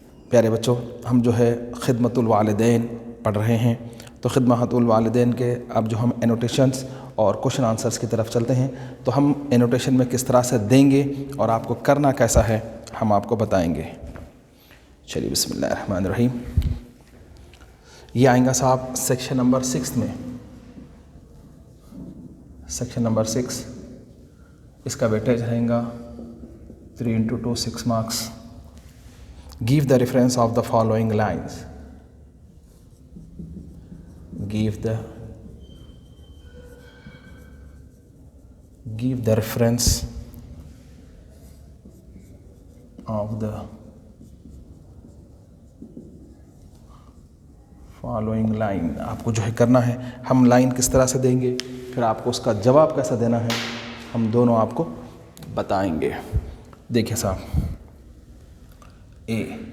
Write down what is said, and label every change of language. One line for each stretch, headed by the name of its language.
Urdu: پیارے بچوں، ہم جو ہے خدمت الوالدین پڑھ رہے ہیں، تو خدمت الوالدین کے اب جو ہم انوٹیشنز اور کوشچن آنسرز کی طرف چلتے ہیں، تو ہم انوٹیشن میں کس طرح سے دیں گے اور آپ کو کرنا کیسا ہے ہم آپ کو بتائیں گے۔ چلیے بسم اللہ الرحمن الرحیم۔ یہ آئیں گا صاحب سیکشن نمبر 6 میں، سیکشن نمبر 6، اس کا ویٹیج رہیں گا 3 × 2 6 marks.
English: Give the reference of the following lines. Give the reference of the following line.
Urdu: آپ کو جو ہے کرنا ہے، ہم لائن کس طرح سے دیں گے، پھر آپ کو اس کا جواب کیسا دینا ہے، ہم دونوں آپ کو بتائیں گے۔ دیکھیں صاحب، اے